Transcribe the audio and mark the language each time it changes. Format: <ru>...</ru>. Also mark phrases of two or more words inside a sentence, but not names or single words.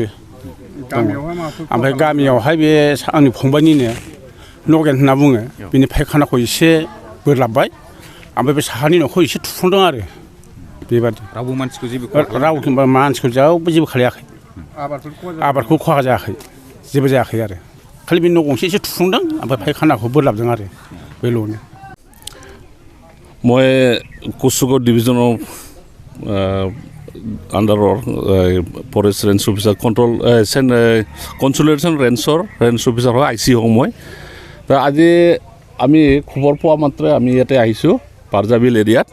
<brx>ओमफ्राय गामियावहाय बे आंनि फंबायनिनो नगेन होनना बुङो, बिनि फायखानाखौ एसे बोरलाबबाय, ओमफ्राय बे साहानि न'खौ एसे थुफ्लंदों आरो बेबादि। रावबो मानसिखौ जेबो मानसिखौ जेबो खालायाखै, आबादखौ खहा जायाखै, जेबो जायाखै आरो खालि बे न' गंसे एसे थुफ्लंदों, ओमफ्राय फायखानाखौ बोरलाबदों आरो बेल'नो।</brx> <as>মই কোচুগাঁও ডিভিজনৰ আণ্ডাৰৰ</as> <en>forest range officer consultation range officer</en> <as>হয়, IC হওঁ মই। আজি আমি খবৰ পোৱা মাত্ৰে আমি ইয়াতে আহিছোঁ বৰজাবিল এৰিয়াত।</as>